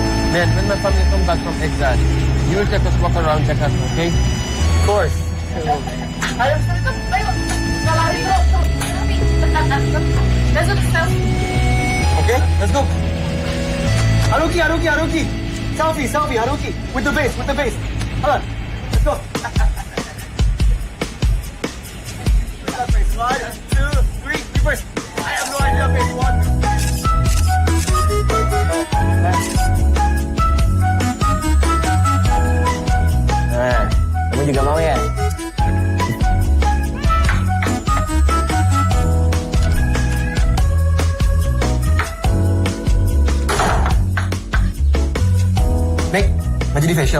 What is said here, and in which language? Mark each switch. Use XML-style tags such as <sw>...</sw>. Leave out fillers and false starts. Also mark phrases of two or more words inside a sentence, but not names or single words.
<en>Man, when my family come back from exile, you take us walk around Jakarta, okay? Of course.</en> <id>Ayo, lari bro.</id> <en>Let's go. Okay, let's go. Haruki. Selfie, Haruki. With the bass. Hold on. Let's go. One, two, three, reverse. I have no idea, baby. One.</en> <id>Nah, kamu juga mau ya? Mek, mau jadi facial?</id>